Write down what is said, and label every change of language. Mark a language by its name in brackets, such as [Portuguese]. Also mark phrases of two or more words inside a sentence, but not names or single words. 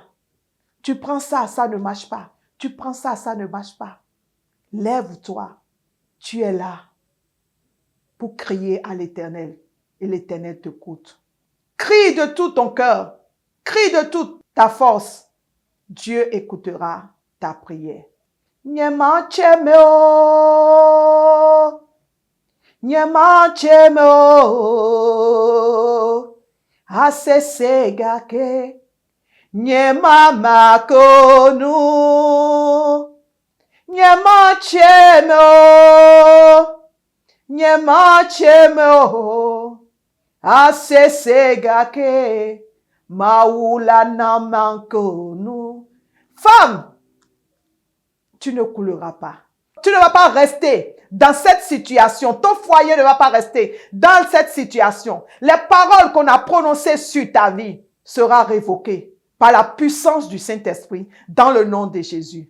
[French] Tu prends ça, ça ne marche pas. Tu prends ça, ça ne marche pas. Lève-toi. Tu es là pour crier à l'Éternel et l'Éternel t'écoute. Crie de tout ton cœur. Crie de toute ta force. Dieu écoutera ta prière. Nyema chemeo, nyema chemeo, asese gake, nyema makonu, nyema chemeo, nyema chemeo, asese gake, maula namankonu. Femme, tu ne couleras pas. Tu ne vas pas rester dans cette situation. Ton foyer ne va pas rester dans cette situation. Les paroles qu'on a prononcées sur ta vie seront révoquées par la puissance du Saint-Esprit dans le nom de Jésus.